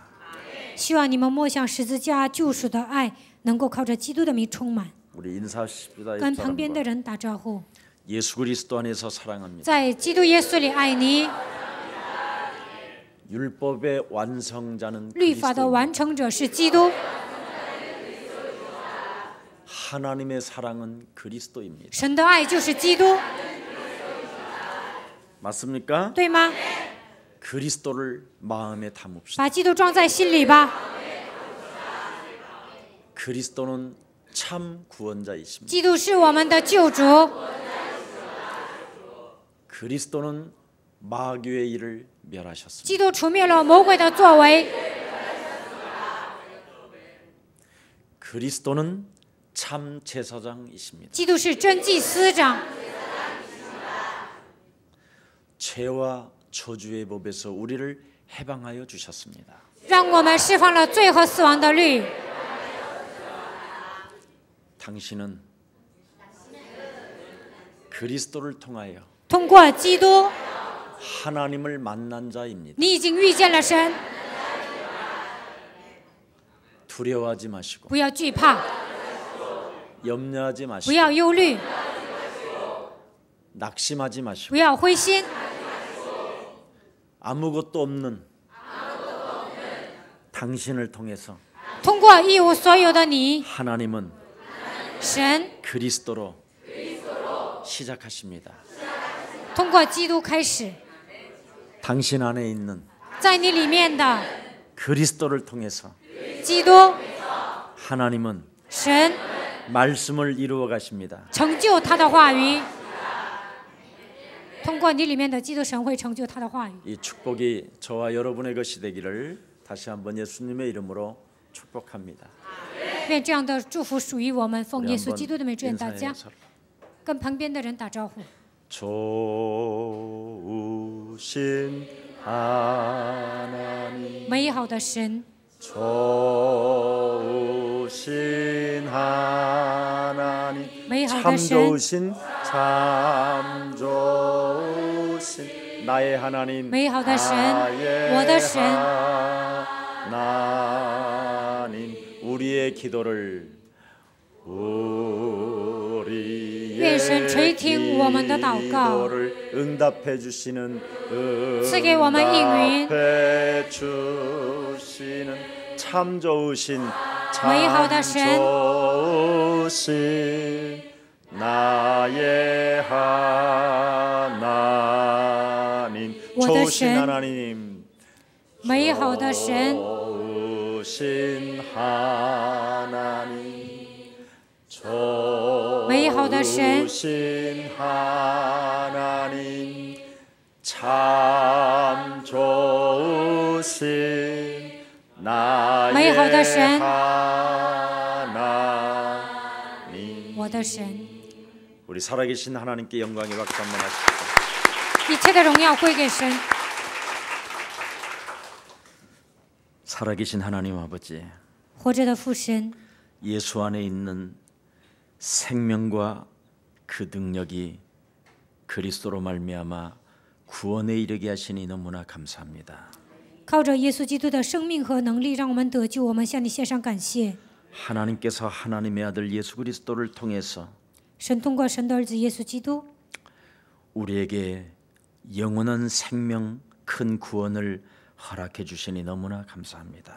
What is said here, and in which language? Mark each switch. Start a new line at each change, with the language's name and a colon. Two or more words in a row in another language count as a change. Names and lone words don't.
Chinese: 希望你们默想十字架救赎的爱，能够靠着基督的名充满。
Korean: 우리 인사하십시다.
Chinese: 跟旁边的
Korean: 옆사람과.
Chinese: 人打招呼，
Korean: 예수 그리스도 안에서 사랑합니다.
Chinese: 在基督耶稣里爱你。
Korean: 율법의 완성자는
Chinese: 律法的
Korean: 그리스도입니다.
Chinese: 完成者是基督，
Korean: 하나님의 사랑은 그리스도입니다.
Chinese: 神的爱就是基督，
Korean: 맞습니까?
Chinese: 对吗？
Korean: 그리스도를 마음에 담읍시다.
Chinese: 把基督装在心里吧。
Korean: 그리스도는 참 구원자이십니다.
Chinese: 基督是我们的救主，
Korean: 그리스도는 마귀의 일을 멸하셨습니다.
Chinese: 基督除灭了魔鬼的作为，
Korean: 그리스도는 참 제사장이십니다.
Chinese: 基督是真祭司长，
Korean: 죄와 저주의 법에서 우리를 해방하여 주셨습니다.
Chinese: 让我们释放了罪和死亡的律。
Korean: 당신은 그리스도를 통하여
Chinese: 通过基督，
Korean: 하나님을 만난 자입니다.
Chinese: 你已经遇见了神，
Korean: 두려워하지 마시고
Chinese: 不要惧怕，
Korean: 염려하지
Chinese: 不
Korean: 마시고
Chinese: 要忧虑，
Korean: 낙심하지 마시고
Chinese: 不要灰心。
Korean: 아무것도 없는 당신을 통해서
Chinese: 通过一无所有的你，
Korean: 하나님은
Chinese: 神
Korean: 그리스도로 시작하십니다.
Chinese: 通过基督开始，
Korean: 당신 안에 있는
Chinese: 在你里面的
Korean: 그리스도를 통해서
Chinese: 基督，
Korean: 하나님은
Chinese: 神
Korean: 말씀을 이루어 가십니다.
Chinese: 成就他的话语。通过你里面的基督，神会成就他的话语。
Korean: 이 축복이 저와 여러분의 것이 되기를 다시 한번 예수님의 이름으로 축복합니다.
Chinese: 愿这样的祝福属于我们，奉
Korean: 우리 耶稣 한번
Chinese: 基督的名祝愿大家
Korean: 인사해요. 서로.
Chinese: 跟旁边的人打招呼。
Korean: 좋으신 하나님
Chinese: 美好的神，
Korean: 좋으신 좋으신 하나님
Chinese: 美好
Korean: 참
Chinese: 的神，
Korean: 좋으신 참 좋으신 나의 하나님
Chinese: 美好的神，
Korean: 나의
Chinese: 我的神，
Korean: 하나님 우리의 기도를
Chinese: 愿神垂听我们的祷告，
Korean: 기도를 응답해 주시는
Chinese: 赐给我们应允
Korean: 응답해 주시는 참 좋으신
Chinese: 美好的
Korean: 참
Chinese: 神，
Korean: 좋으신 나의 하나님
Chinese: 我的
Korean: 좋으신
Chinese: 神，
Korean: 하나님
Chinese: 美好的神，
Korean: 좋으신 하나님
Chinese: 美好的神，
Korean: 좋으신 하나님 참 좋으신 나의
Chinese: 美好的神，
Korean: 하나님
Chinese: 我的神，
Korean: 우리 살아계신 하나님께 영광의 박수 한번 하시죠.
Chinese: 一切的荣耀归给神。
Korean: 살아계신 하나님 아버지
Chinese: 活着的父神，
Korean: 예수 안에 있는 생명과 그 능력이 그리스도로 말미암아 구원에 이르게 하시니 너무나 감사합니다.
Chinese: 靠着耶稣基督的生命和能力，让我们得救。我们向你献上感谢。
Korean: 하나님께서 하나님의 아들 예수 그리스도를 통해서
Chinese: 神通过神的儿子耶稣基督，
Korean: 우리에게 영원한 생명 큰 구원을 허락해 주시니 너무나 감사합니다.